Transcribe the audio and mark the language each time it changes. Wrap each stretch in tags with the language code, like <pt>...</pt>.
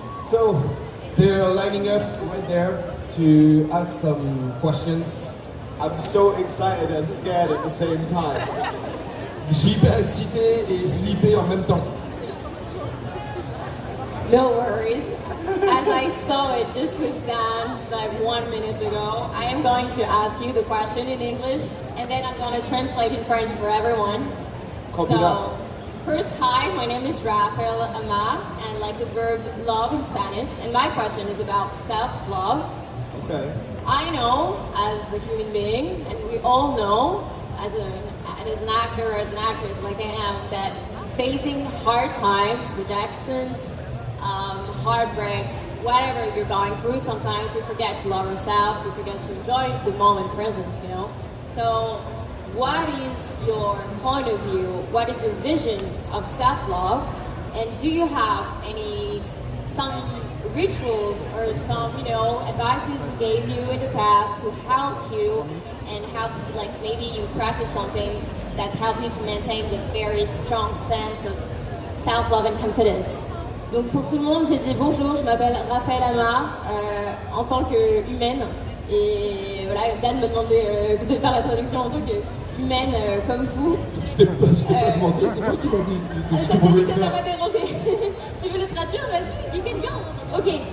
<en>So, they're lining up right there to ask some questions. I'm so excited and scared at the same time.</en> <fr>Je suis hyper excité et flippé en même temps.</fr> <en>No worries. As I saw it just with Dan like 1 minute ago, I am going to ask you the question in English and then I'm going to translate in French for everyone. Copy that. First, hi, my name is Rafael Amar and like the verb love in Spanish. And my question is about self-love. Okay. I know as a human being, and we all know as an actor, as an actress like I am, that facing hard times, rejections, heartbreaks, whatever you're going through, sometimes we forget to love ourselves, we forget to enjoy the moment presence, you know? So what is your point of view? What is your vision of self-love? And do you have some rituals or some, advices we gave you in the past who helped you and like maybe you practice something that helped you to maintain a very strong sense of self-love and confidence?</en> <fr>Donc pour tout le monde, j'ai dit bonjour, je m'appelle Raphaël Amar en tant qu'humaine et voilà, Dan me demandait de faire la traduction en tant qu'humaine comme vous. Je t'ai pas demandé, c'est toi qui m'as dit ce que tu pouvais le faire. Ça m'a dérangé. Tu veux le traduire? Vas-y,</fr> <en>you can go.</en> <fr>Ok.</fr>